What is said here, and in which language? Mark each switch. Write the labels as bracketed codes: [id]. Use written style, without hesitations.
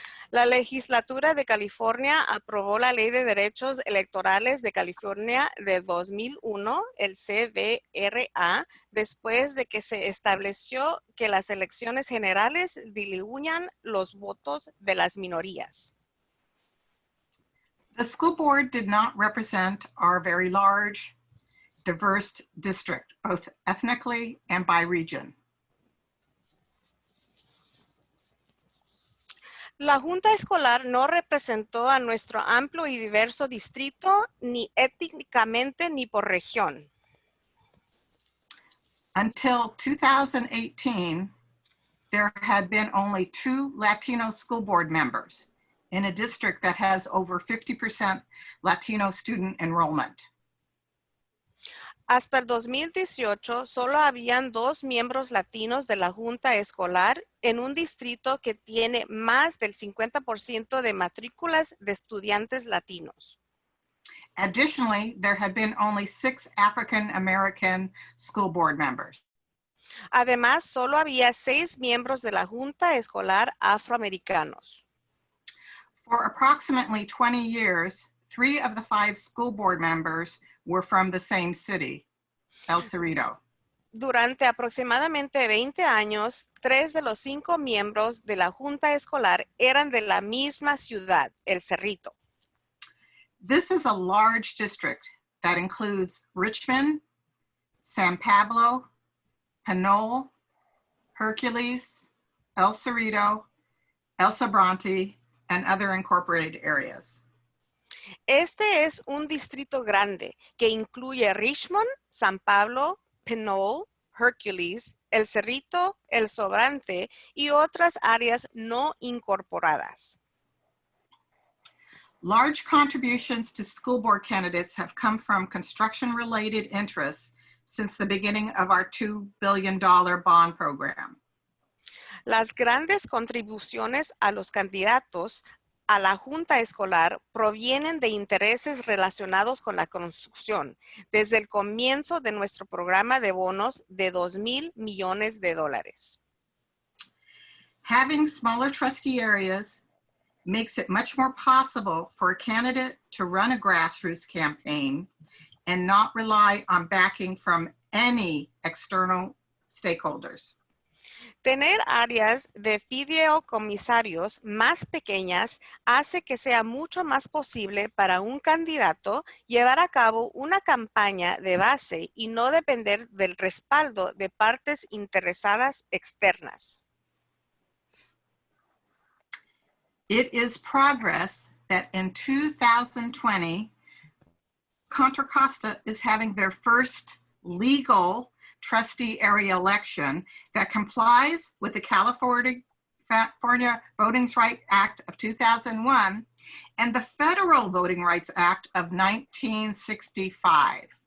[es] La legislatura de California aprobó la Ley de Derechos Electorales de California de 2001, el CVRA, después de que se estableció que las elecciones generales diluyan los votos de las minorías. [en] The school board did not represent our very large, diverse district, both ethnically and by region. [es] La Junta Escolar no representó a nuestro amplio y diverso distrito ni étnicamente ni por región. [en] Until 2018, there had been only 2 Latino school board members in a district that has over 50% Latino student enrollment. [es] Hasta el 2018, solo habían 2 miembros latinos de la Junta Escolar en un distrito que tiene más del 50% de matrículas de estudiantes latinos. [en] Additionally, there had been only 6 African American school board members. [es] Además, solo había 6 miembros de la Junta Escolar afroamericanos. [en] For approximately 20 years, 3 of the 5 school board members were from the same city, El Cerrito. [es] Durante aproximadamente 20 años, 3 de los 5 miembros de la Junta Escolar eran de la misma ciudad, El Cerrito. [en] This is a large district that includes Richmond, San Pablo, Pinole, Hercules, El Cerrito, El Sobrante, and other incorporated areas. [es] Este es un distrito grande que incluye Richmond, San Pablo, Pinole, Hercules, El Cerrito, El Sobrante y otras áreas no incorporadas. [en] Large contributions to school board candidates have come from construction-related interests since the beginning of our $2 billion bond program. [es] Las grandes contribuciones a los candidatos a la Junta Escolar provienen de intereses relacionados con la construcción desde el comienzo de nuestro programa de bonos de $2,000 millones. [en] Having smaller trustee areas makes it much more possible for a candidate to run a grassroots campaign and not rely on backing from any external stakeholders. [es] Tener áreas de fideicomisarios más pequeñas hace que sea mucho más posible para un candidato llevar a cabo una campaña de base y no depender del respaldo de partes interesadas externas. [en] It is progress that in 2020, Contra Costa is having their first legal trustee area election that complies with the California Voting Rights Act of 2001 and the Federal Voting Rights Act of 1965.